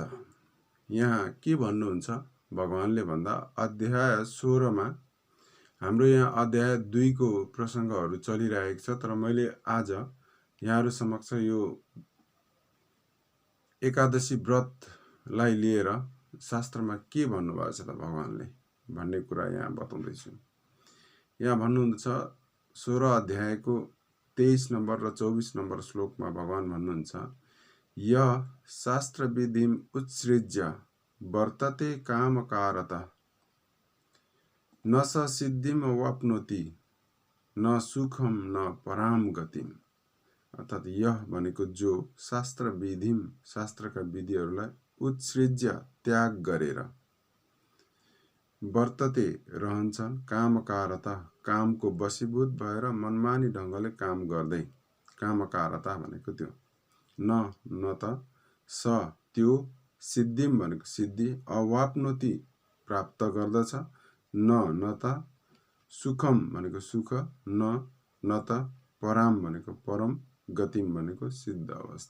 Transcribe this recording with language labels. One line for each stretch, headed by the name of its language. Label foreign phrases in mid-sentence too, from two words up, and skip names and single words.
Nepali: यहाँ के भन्नुहुन्छ भगवानले भन्दा अध्याय 16 मा, हाम्रो यहाँ अध्याय 2 को प्रसङ्गहरू चलिरहेको छ, तर मैले आज यहाँहरू समक्ष यो एकादशी व्रतलाई लिएर शास्त्रमा के भन्नुभएको छ त भगवानले भन्ने कुरा यहाँ बताउँदैछु। यहाँ भन्नुहुन्छ 16 अध्यायको 23 नम्बर र 24 नम्बर श्लोकमा भगवान भन्नुहुन्छ,
Sanskrit: यः शास्त्र विधिम उत्सृज्य वर्तते कामकारतः न स सिद्धिम वाप्नोति न सुखम न पराम गतिम।
Nepali: अर्थात् यह भनेको जो
Sanskrit: शास्त्र विधिम,
Nepali: शास्त्रका विधिहरूलाई उत्सृज्य त्याग गरेर, वर्तते रहन्छन्, कामकारता कामको वशीभूत भएर मनमानी ढङ्गले काम गर्दै, कामकारता भनेको त्यो, न त स त्यो, सिद्धिम भनेको सिद्धि, अवाप्नोति प्राप्त गर्दछ, न त सुखम भनेको सुख, न त पराम भनेको परम, गतिम भनेको सिद्ध अवस्था।